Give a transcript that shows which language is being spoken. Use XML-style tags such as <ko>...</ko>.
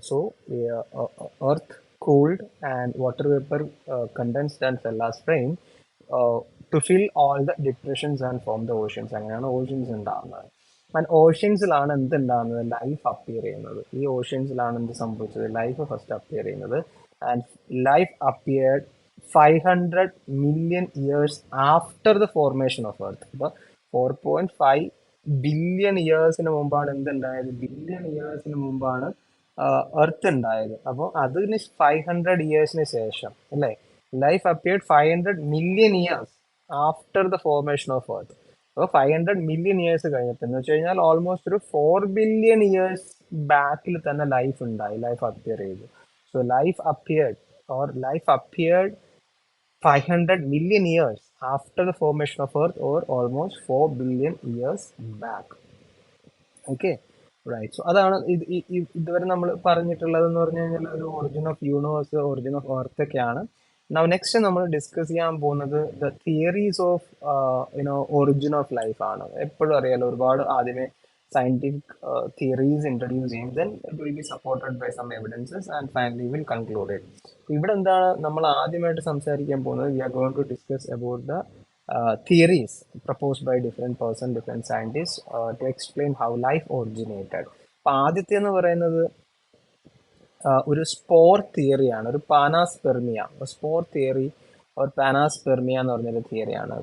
<ml>So earth</ml> <en>cooled and water vapor condensed and fell as rain to fill all the depressions and form the oceans.</en> <ml>അങ്ങനെയാണ് oceans ഉണ്ടാകുന്നത്. And ഓഷ്യൻസിലാണ് എന്ത് ഉണ്ടാകുന്നത്? Life appear ചെയ്യുന്നത്. ഈ ഓഷ്യൻസിലാണ് എന്ത് സംഭവിച്ചത്? ലൈഫ് ഫസ്റ്റ് അപ്പിയർ ചെയ്യുന്നത്.</ml> <en>And life appeared 500 million years after the formation of Earth.</en> <ml>അപ്പൊ 4.5 ബില്യൺ ഇയേഴ്സിന് മുമ്പാണ് എന്തുണ്ടായത്? ബില്യൺ ഇയേഴ്സിന് മുമ്പാണ് എർത്ത് ഉണ്ടായത്. അപ്പോൾ അതിന് 500 ഇയേഴ്സിന് ശേഷം അല്ലേ,</ml> <en>Life appeared 500 million years after the formation of Earth.</en> <ml>അപ്പോൾ 500 million years കഴിഞ്ഞിട്ട് എന്ന് വെച്ച് കഴിഞ്ഞാൽ ഓൾമോസ്റ്റ് ഒരു 4 ബില്യൺ ഇയേഴ്സ് ബാക്കിൽ തന്നെ ലൈഫ് ഉണ്ടായി, ലൈഫ് അപ്പിയർ ചെയ്തു.</ml> <en>So life appeared life appeared 500 million years after the formation of Earth, or almost 4 billion years back. Okay, right.</en> <ml>So അതാണ് ഇതുവരെ നമ്മൾ പറഞ്ഞിട്ടുള്ളത് എന്ന് പറഞ്ഞു കഴിഞ്ഞാൽ ഒരു origin of universe, origin of earth ഒക്കെയാണ്. നൗ നെക്സ്റ്റ് നമ്മൾ ഡിസ്കസ് ചെയ്യാൻ പോകുന്നത്</ml> <en>the theories of origin of life</en> <ml>ആണ്. എപ്പോഴും അറിയാലോ, ഒരുപാട് ആദ്യമേ സയന്റിഫിക് തിയറീസ് ഇൻട്രൊഡ്യൂസ് ചെയ്യും,</ml> <en>Then it will be supported by some evidences and finally will conclude it.</en> <ml>ഇവിടെ എന്താണ് നമ്മൾ ആദ്യമായിട്ട് സംസാരിക്കാൻ പോകുന്നത്?</ml> <en>We are going to discuss about the theories proposed by different person, different scientists to explain how life originated.</en> <ml>അപ്പൊ ആദ്യത്തെ എന്ന് പറയുന്നത് ഒരു സ്പോർ തിയറിയാണ്, ഒരു പാനാസ്പെർമിയ, സ്പോർ തിയറി ഓർ പാനാസ്പെർമിയ എന്ന് പറഞ്ഞൊരു തിയറിയാണ്.</ml>